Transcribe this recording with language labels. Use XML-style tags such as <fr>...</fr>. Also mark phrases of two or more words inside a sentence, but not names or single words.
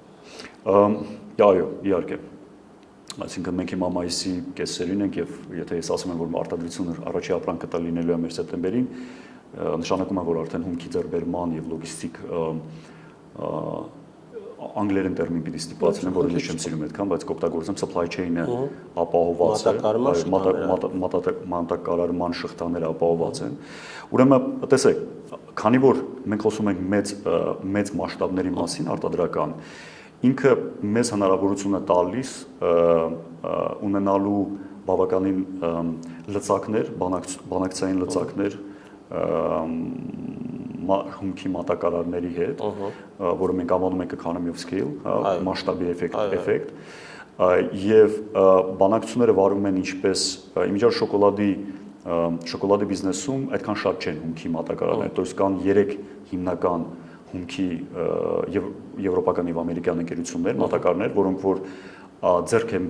<hy>Այո, իհարկե։ Այսինքն մենք հիմա մայիսի կեսերին ենք եւ եթե ես ասում եմ, որ արտադրությունը առաջի ապրանքը տա լինելու է մեր սեպտեմբերին, նշանակում է, որ արդեն հումքի ձեռքբերման եւ լոգիստիկ անգլերեն տերմին պիտի ստիպացնեմ, որը ես չեմ սիրում այդքան, բայց կօգտագործեմ</hy> <en>supply chain-ը</en> <hy>ապահովված է, մատակարարման շղթաները ապահովված են։ Ուրեմն, տեսեք, քանի որ մենք խոսում ենք մեծ մասշտաբների մասին արտադրական, ինքը մեզ հնարավորություն է տալիս ունենալու բավականին լծակներ, բանակցային լծակներ հումքի մատակարարների հետ, որը մենք անվանում ենք</hy> <en>economy of scale,</en> <hy>մասշտաբի էֆեկտ, եւ բանակցությունները վարում են ինչպես իմիջիալ շոկոլադի բիզնեսում այդքան շատ չեն հումքի մատակարարներ,</hy> <ru>то есть</ru> <hy>կան 3 հիմնական հումքի եվրոպական եւ ամերիկյան ընկերություններ, մատակարարներ, որոնք որ ձեռք են</hy>